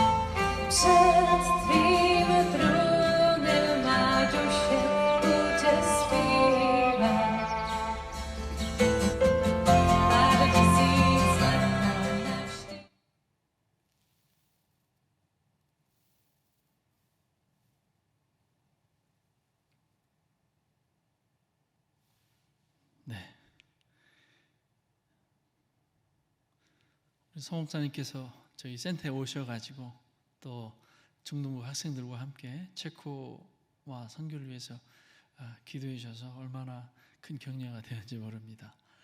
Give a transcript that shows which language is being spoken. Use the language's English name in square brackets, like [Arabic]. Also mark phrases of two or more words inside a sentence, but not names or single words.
[Czech] Před tvým trůnem má duše bude zpívat. Pár tisíc let nám navždy. [Korean] 네. 서 목사님께서 저희 센터에 오셔가지고 또 중등부 학생들과 함께 체코와 선교를 위해서 기도해 주셔서 얼마나 큰 격려가 되는지 모릅니다.